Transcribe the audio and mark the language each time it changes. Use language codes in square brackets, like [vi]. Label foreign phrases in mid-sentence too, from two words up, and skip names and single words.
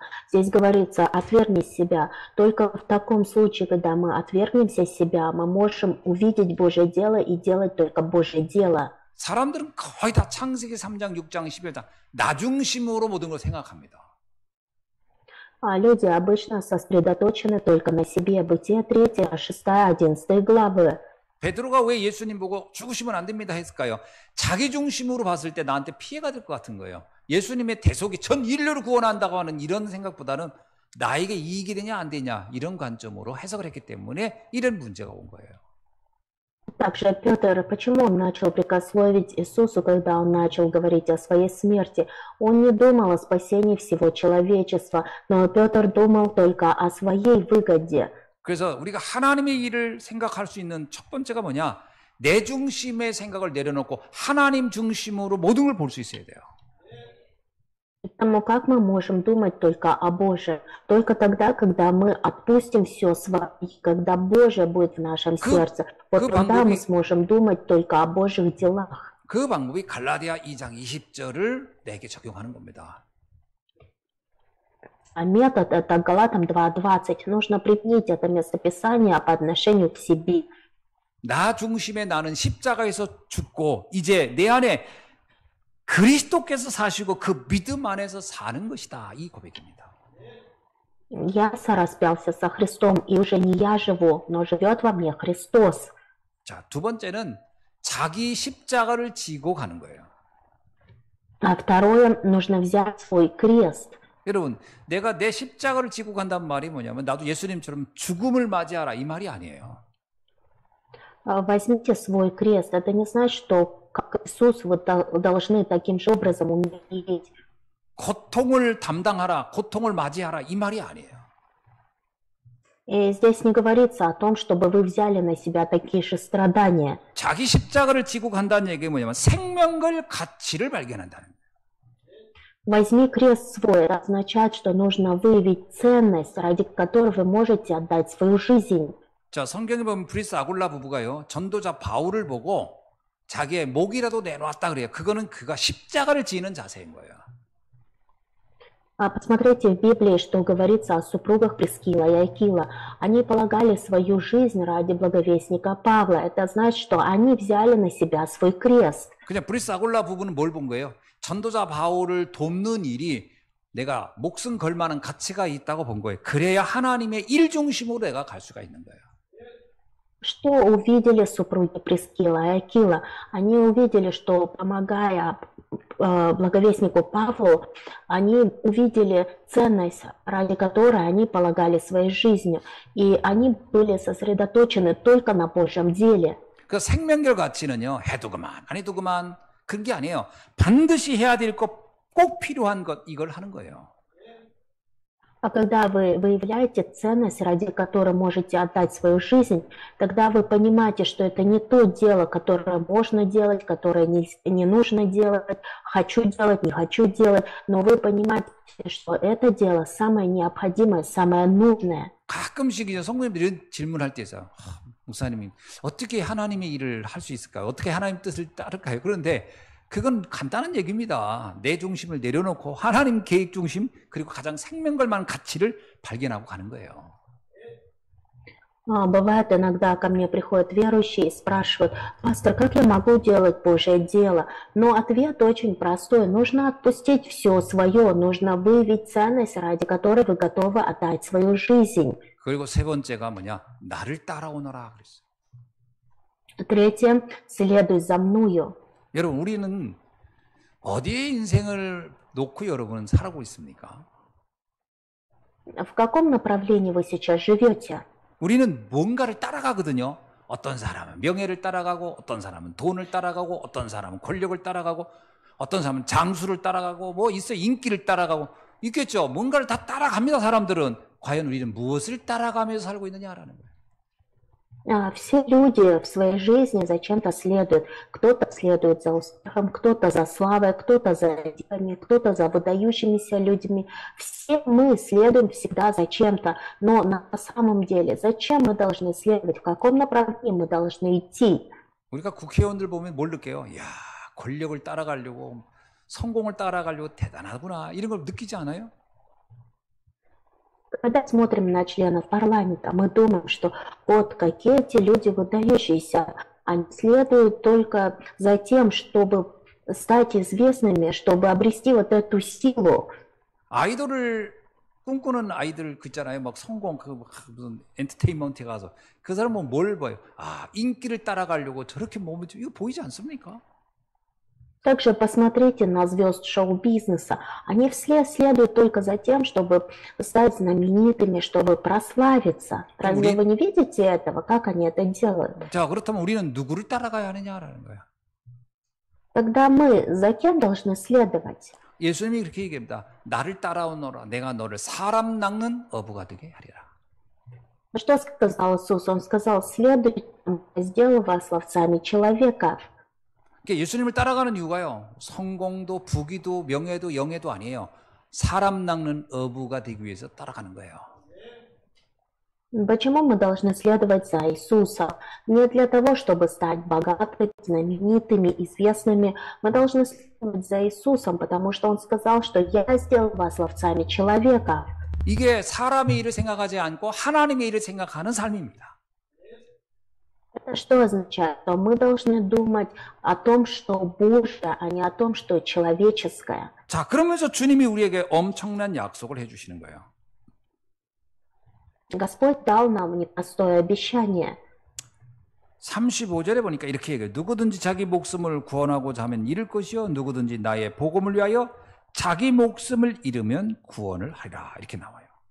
[ru] Здесь говорится: отвергни себя. Только в таком случае, когда мы отвергнемся себя, мы можем увидеть Божье дело и делать только Божье дело. [ko] 사람들은 거의 다 창세기 3장, 6장, 11장 나 중심으로 모든 걸 생각합니다. [ru] Люди обычно сосредоточены только на себе. Бытие 3, 6, 11 главы. [ko] 베드로가 왜 예수님 보고 죽으시면 안 됩니다 했을까요? 자기 중심으로 봤을 때 나한테 피해가 될 것 같은 거예요. 예수님의 대속이 전 인류를 구원한다고 하는 이런 생각보다는 나에게 이익이 되냐 안 되냐 이런 관점으로 해석을 했기 때문에 이런 문제가 온 거예요. [ru] Также Петр, почему он начал прикословить Иисусу, когда он начал говорить о своей смерти? Он не думал о спасении всего человечества, но Петр думал только о своей выгоде. [ko] 그래서 우리가 하나님의 일을 생각할 수 있는 첫 번째가 뭐냐? 내 중심의 생각을 내려놓고 하나님 중심으로 모든 걸 볼 수 있어야 돼요. [ru] Поэтому как мы можем думать только о Божьем? Только тогда, когда мы отпустим все свое, когда Божье будет в нашем сердце. Вот тогда мы сможем думать только о Божьих делах. [ko] 그 방법이 갈라디아 2장 20절을 내게 적용하는 겁니다. [ru] А метод — это Галатам 2:20. Нужно применить это местописание по отношению к себе. [ko] 나 중심의 나는 십자가에서 죽고 이제 내 안에 그리스도께서 사시고 그 믿음 안에서 사는 것이다. 이 고백입니다. [ru] Я сораспялся со Христом, и уже не я живу, но живет во мне Христос. [ko] 자, 두 번째는 자기 십자가를 지고 가는 거예요. [ru] А второе, нужно взять свой крест. [ko] 여러분, 내가 내 십자가를 지고 간다는 말이 뭐냐면 나도 예수님처럼 죽음을 맞이하라 이 말이 아니에요. [ru] Возьмите свой крест. Это не значит, что как Иисус вы должны таким же образом умереть. [ko] 고통을 담당하라, 고통을 맞이하라 이 말이 아니에요. [ru] И здесь не говорится о том, чтобы вы взяли на себя такие же страдания. [ko] 자기 십자가를 지고 간다는 얘기가 뭐냐면 생명을 가치를 발견한다는 거예요. [ru] Возьми крест свой. Это означает, что нужно выявить ценность, ради которой вы можете отдать свою жизнь. [ko] 자, 성경에 보면 브리스 아굴라 부부가요, 전도자 바울을 보고 자기의 목이라도 내놓았다 그래요. 그거는 그가 십자가를 지는 자세인 거예요. [ru] Посмотрите в Библии, что говорится о супругах Прискила и Акила. Они полагали свою жизнь ради благовестника Павла. Это значит, что они взяли на себя свой крест. [ko] 그냥 브리스 아굴라 부부는 뭘 본 거예요? 전도자 바울을 돕는 일이 내가 목숨 걸 만한 가치가 있다고 본 거예요. 그래야 하나님의 일 중심으로 내가 갈 수가 있는 거예요. [ru] Что увидели супруги Прискила и Акила? Они увидели, что, помогая благовестнику Павлу, они увидели ценность, ради которой они полагали своей жизнью, и они были сосредоточены только на Божьем деле. [ko] 그 생명결 가치는요, 해도 그만, 안 해도 그만, 그런 게 아니에요. 반드시 해야 될 것, 꼭 필요한 것, 이걸 하는 거예요. [ru] А когда вы выявляете ценность, ради которой можете отдать свою жизнь, тогда вы понимаете, что это не то дело, которое можно делать, которое не нужно делать, хочу делать, не хочу делать, но вы понимаете, что это дело самое необходимое, самое нужное. [ko] 가끔씩 이제 성도님들이 이런 질문할 때 있어요. 목사님이 어떻게 하나님의 일을 할 수 있을까요? 어떻게 하나님 뜻을 따를까요? 그런데 그건 간단한 얘기입니다. 내 중심을 내려놓고 하나님 계획 중심 그리고 가장 생명걸 만한 가치를 발견하고 가는 거예요. [ru] Бывает иногда ко мне приходят верующие и спрашивают: «Пастор, как я могу делать Божье дело?» Но ответ очень простой. Нужно отпустить все свое, нужно выявить ценность, ради которой вы готовы отдать свою жизнь. [ko] 그리고 세 번째가 뭐냐? 나를 따라오너라 그랬어요. [ru] Третье, следуй за мною. [ko] 여러분, 우리는 어디에 인생을 놓고 여러분은 살아고 있습니까? [ru] В каком направлении вы сейчас живете? [ko] 우리는 뭔가를 따라가거든요. 어떤 사람은 명예를 따라가고, 어떤 사람은 돈을 따라가고, 어떤 사람은 권력을 따라가고, 어떤 사람은 장수를 따라가고, 뭐 있어요. 인기를 따라가고. 있겠죠. 뭔가를 다 따라갑니다, 사람들은. 과연 우리는 무엇을 따라가면서 살고 있느냐라는 거예요. [ru] Все люди в своей жизни зачем-то следуют. Кто-то следует за успехом, кто-то за славой, кто-то за деньгами, кто-то за выдающимися людьми. Все мы следуем всегда за чем-то. Но на самом деле, зачем мы должны следовать? В каком направлении мы должны идти? [ko] 우리가 국회의원들 보면 뭘 느껴요? 이야, 권력을 따라가려고, 성공을 따라가려고 대단하구나. 이런 걸 느끼지 않아요? [ru] Когда смотрим на членов парламента, мы думаем, что вот какие эти люди выдающиеся. Они следуют только за тем, чтобы стать известными, чтобы обрести вот эту силу. [ko] 아이돌을 꿈꾸는 아이들 그 있잖아요. 막 성공, 무슨 엔터테인먼트에 가서. 그 사람은 뭘 봐요? 아, 인기를 따라가려고 저렇게 몸을, 이거 보이지 않습니까? [ru] Также посмотрите на звезд шоу-бизнеса. Они все следуют только за тем, чтобы стать знаменитыми, чтобы прославиться. Разве вы не видите этого, как они это делают? [ko] 자, 그렇다면 우리는 누구를 따라가야 하느냐라는 거야. [ru] Тогда мы за кем должны следовать? [ko] 예수님이 그렇게 얘기합니다. 나를 따라오너라. 내가 너를 사람 낚는 어부가 되게 하리라. [ru] Что сказал Иисус? Он сказал: «Следуйте, я сделаю вас ловцами человека». [ko] 예수님을 따라가는 이유가요. 성공도 부귀도 명예도 영예도 아니에요. 사람 낚는 어부가 되기 위해서 따라가는 거예요. [ru] Почему мы должны следовать за Иисусом? Не для того, чтобы стать богатыми, знаменитыми, известными. Мы должны следовать за Иисусом, потому что Он сказал, что «Я сделал вас ловцами человека». [ko] 이게 사람의 일을 생각하지 않고 하나님의 일을 생각하는 삶입니다. [ru] Это что означает? Что мы должны думать о том, что Божье, а не о том, что человеческое. [ko] 자, 그러면서 주님이 우리에게 엄청난 약속을 해주시는 거예요. [ru] Господь дал нам непростое обещание. [ko] 35절에 보니까 이렇게 얘기해요. 누구든지 자기 목숨을 구원하고자 하면 잃을 것이요. 누구든지 나의 복음을 위하여 자기 목숨을 잃으면 구원을 하리라. 이렇게 나와요.